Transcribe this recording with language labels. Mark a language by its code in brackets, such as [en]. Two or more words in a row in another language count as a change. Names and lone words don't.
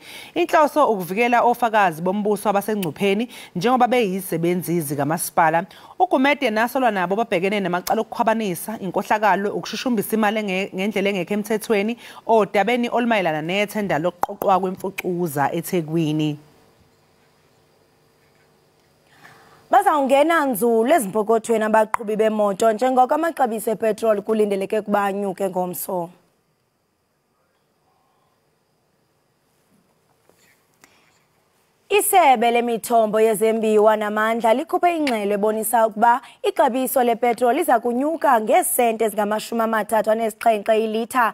[zu] Inhloso ukuvikela ofakazi bombuso abasengcupheni njengoba beyizisebenzi zikamasipala. uGumede nasolwa nabo babhekene namacala okukhwabanisa, inkohlakalo, ukushushumbisa imali ngendlela engekho emthethweni odabeni olumayelana nethenda lokuqoqwa kwemfucuza eThekwini. [xh] Bazawungena nzulu ezimpokothweni abaqhubi bemoto njengoko amaxabiso epetrol kulindeleke kuba anyuke ngomso. Isebe lemithombo yezembiwa namandla likhuphe ingxelo ebonisa ukuba ixabiso lepetrol liza kunyuka ngeesenti ezingama-37 ilitha.